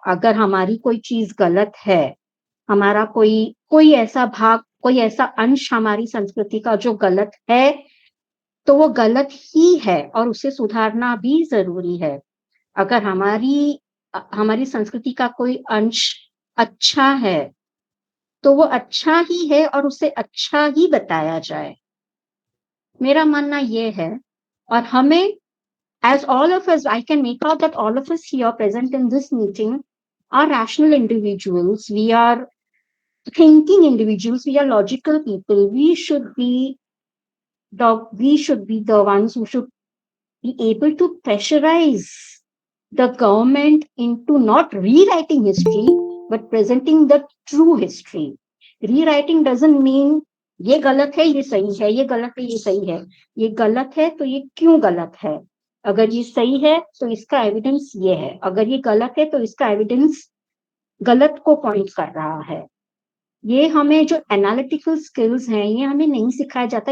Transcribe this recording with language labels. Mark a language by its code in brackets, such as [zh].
[hi] अगर हमारी कोई चीज गलत है, हमारा कोई ऐसा भाग, कोई ऐसा अंश हमारी संस्कृति का जो गलत है, तो वो गलत ही है और उसे सुधारना भी जरूरी है। अगर हमारी संस्कृति का कोई अंश अच्छा है, तो वो अच्छा ही है और उसे अच्छा ही बताया जाए। मेरा मानना ये है। और हमें, [en] as all of us, I can make out that all of us here present in this meeting are rational individuals. We are thinking individuals. We are logical people. We should be the ones who should be able to pressurize the government into not rewriting history, but presenting the true history. Rewriting doesn't mean [hi] ये गलत है ये सही है, [en] ये गलत है ये सही है। [hi] ये गलत है तो ये क्यों गलत है, अगर ये सही है तो इसका एविडेंस ये है, अगर ये गलत है तो इसका एविडेंस गलत को पॉइंट कर रहा है। ये हमें जो एनालिटिकल स्किल्स हैं ये हमें नहीं सिखाया जाता।